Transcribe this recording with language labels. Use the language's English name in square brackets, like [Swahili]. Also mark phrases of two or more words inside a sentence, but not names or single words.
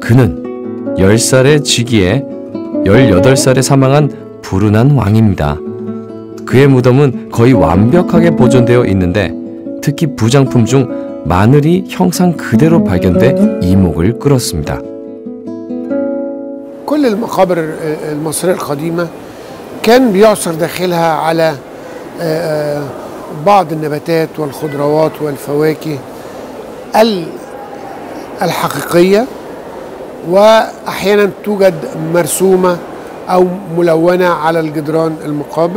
[Korean] 그는 10살의 즉위에 18살에 사망한 불운한 왕입니다. 그의 무덤은 거의 완벽하게 보존되어 있는데 특히 부장품 중 마늘이 형상 그대로 발견돼 이목을 끌었습니다. [Arabic] كل المقابر المصرية القديمة كان بيعثر داخلها على بعض النباتات والخضروات والفواكه الحقيقية، وأحيانا توجد مرسومة أو ملونة على الجدران المقابر.